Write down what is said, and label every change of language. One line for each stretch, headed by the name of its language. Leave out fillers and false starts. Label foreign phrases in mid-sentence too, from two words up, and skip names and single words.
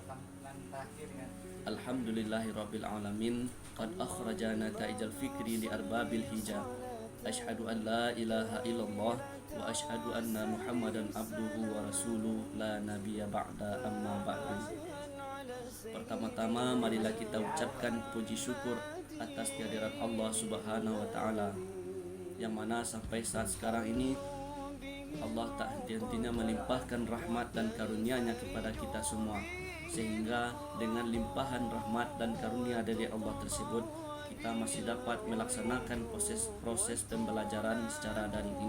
Arabic: الحمد لله رب العالمين. قد أخرجنا نتائج الفكر لأرباب الحجى. أشهد أن لا إله إلا الله وأشهد أن محمدا عبده ورسوله لا نبي بعده أما بعد.
Indonesian: Pertama-tama marilah kita ucapkan puji syukur atas kehadiran Allah
Arabic: سبحانه وتعالى,
Indonesian: yang mana sampai saat sekarang ini Allah tak henti-hentinya melimpahkan rahmat dan karunia-Nya kepada kita semua, sehingga dengan limpahan rahmat dan karunia dari Allah tersebut kita masih dapat melaksanakan proses pembelajaran secara daring ini.